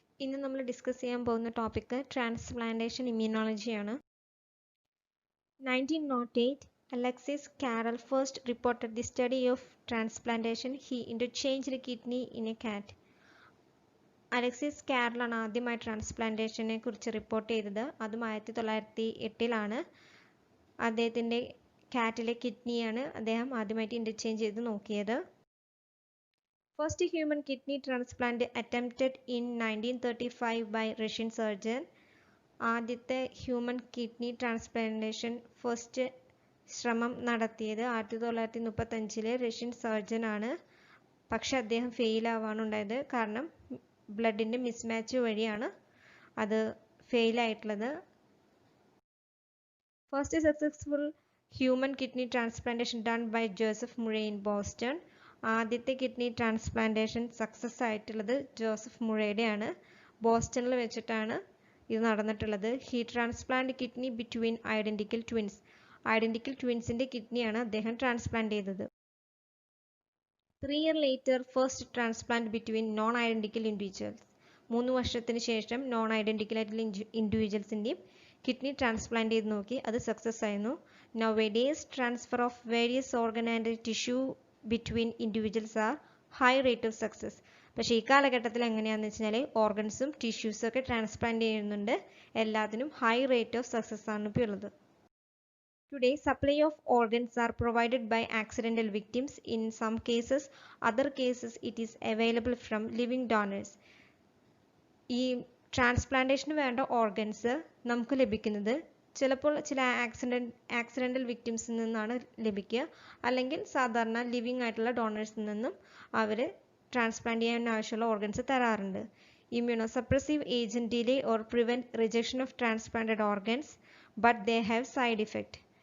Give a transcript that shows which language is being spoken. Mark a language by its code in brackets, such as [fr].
[ml] ഇന്ന് നമ്മൾ ഡിസ്കസ് ചെയ്യാൻ പോകുന്ന topic transplantation ഇമ്മ്യൂണോളജിയാണ്. [en] 1908, Alexis Carrel first reported the study of transplantation. He interchanged kidney in a cat. [ml] Alexis കാരലാണ് ആദ്യമായി ട്രാൻസ്പ്ലാന്റേഷനെ കുറിച്ച് റിപ്പോർട്ട് ചെയ്തത്. അതും 1908 അദ്ദേഹത്തിൻ്റെ കാറ്റിലെ കിഡ്നിയാണ് അദ്ദേഹം ആദ്യമായിട്ട് ഇന്റർചേഞ്ച് ചെയ്ത് നോക്കിയത്. [en] First human kidney transplant attempted in 1935 by Russian surgeon. [ml] ആദ്യത്തെ ഹ്യൂമൻ കിഡ്നി ട്രാൻസ്പ്ലാന്റേഷൻ ഫസ്റ്റ് ശ്രമം നടത്തിയത് 1935 റഷ്യൻ സർജൻ ആണ്. പക്ഷെ അദ്ദേഹം ഫെയിൽ ആവാണ് ഉണ്ടായത്. കാരണം ബ്ലഡിന്റെ മിസ്മാച്ച് വഴിയാണ് അത് ഫെയിൽ ആയിട്ടുള്ളത്. [en] First successful human kidney transplantation done by Joseph Murray in Boston. [ml] ആദ്യത്തെ കിഡ്നി ട്രാൻസ്പ്ലാന്റേഷൻ സക്സസ് ആയിട്ടുള്ളത് ജോസഫ് മുറയുടെയാണ്. ബോസ്റ്റണിൽ വെച്ചിട്ടാണ് ഇത് നടന്നിട്ടുള്ളത്. [en] He transplant kidney between identical twins. [ml] Identical ട്വിൻസിന്റെ കിഡ്നിയാണ് അദ്ദേഹം ട്രാൻസ്പ്ലാന്റ് ചെയ്തത്. [en] 3 years later, first transplant between non identical individuals. [ml] 3 വർഷത്തിന് ശേഷം non identical ആയിട്ടുള്ള ഇൻഡിവിജ്വൽസിന്റെയും കിഡ്നി ട്രാൻസ്പ്ലാന്റ് ചെയ്ത് നോക്കി. അത് സക്സസ് ആയിരുന്നു. [en] Nowadays, transfer of various organ and tissue between individuals are high rate of success. [ml] പക്ഷേ ഈ കാലഘട്ടത്തിൽ എങ്ങനെയാണെന്ന് വെച്ചാൽ ഓർഗൻസും ടിഷ്യൂസും ഒക്കെ ട്രാൻസ്പ്ലാന്റ് ചെയ്യുന്നുണ്ട്. എല്ലാത്തിനും [en] high rate of success [ml] ആണ് ഇപ്പോൾ ഉള്ളത്. [en] Today, supply of organs are provided by accidental victims. In some cases, other cases it is available from living donors. [ml] ഈ ട്രാൻസ്പ്ലാന്റേഷന് വേണ്ട ഓർഗൻസ് നമുക്ക് ലഭിക്കുന്നത് ചിലപ്പോൾ ചില ആക്സിഡൻ്റൽ വിക്ടിംസിൽ നിന്നാണ് ലഭിക്കുക. അല്ലെങ്കിൽ സാധാരണ ലിവിങ് ആയിട്ടുള്ള ഡോണേഴ്സിൽ നിന്നും അവർ ട്രാൻസ്പ്ലാന്റ് ചെയ്യാൻ ആവശ്യമുള്ള ഓർഗൻസ് തരാറുണ്ട്. [en] Immunosuppressive agent delay or prevent rejection of transplanted organs but they have side effect.